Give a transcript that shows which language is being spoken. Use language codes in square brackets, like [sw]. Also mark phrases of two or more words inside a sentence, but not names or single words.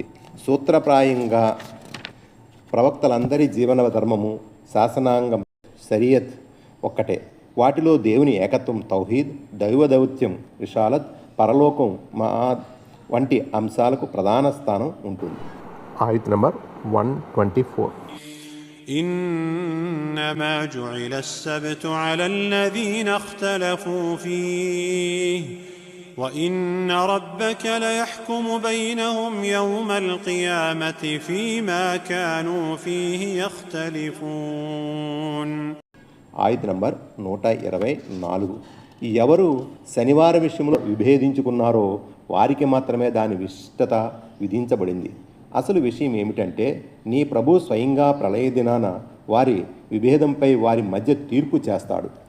[te] సూత్రప్రాయంగా ప్రవక్తలందరి జీవన ధర్మము, శాసనాంగం, షరియత్ ఒక్కటే. వాటిలో దేవుని ఏకత్వం, తౌహీద్, దైవ దౌత్యం, రిషాలత్, పరలోకం, మఆద్ వంటి అంశాలకు ప్రధాన స్థానం ఉంటుంది. ఆయత్ నంబర్ 124. [ar] إنما جعل السبت على الذين اختلفوا فيه وإن ربك ليحكم بينهم يوم القيامة فيما كانوا فيه يختلفون. [te] ఆయత్ నంబర్ 124. ఎవరు శనివార విషయంలో విభేదించుకున్నారో వారికి మాత్రమే దాని విశిష్టత విధించబడింది. అసలు విషయం ఏమిటంటే నీ ప్రభు స్వయంగా ప్రళయ దినాన వారి విభేదంపై వారి మధ్య తీర్పు చేస్తాడు.